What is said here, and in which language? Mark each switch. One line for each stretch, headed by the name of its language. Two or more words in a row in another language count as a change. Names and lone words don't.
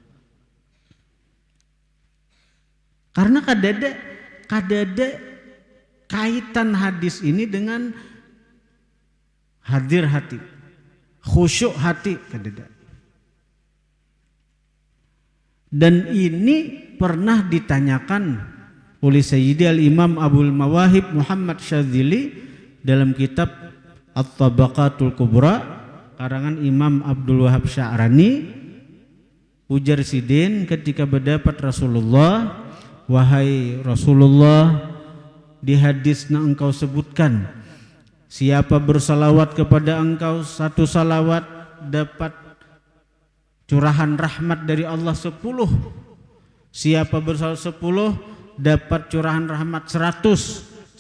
Indonesian: Karena kadada kaitan hadis ini dengan hadir hati, khusyuk hati, kadada. Dan ini pernah ditanyakan oleh Sayyidi Al-Imam Abul Mawahib Muhammad Syadzili dalam kitab At-Tabaqatul Kubra karangan Imam Abdul Wahab Sya'rani.
Banjar: Ujar sidin ketika berdapat Rasulullah,
Indonesian: wahai Rasulullah, di hadis yang engkau sebutkan, siapa bersalawat kepada engkau 1 salawat dapat curahan rahmat dari Allah 10. Siapa bersalawat 10 dapat curahan rahmat 100.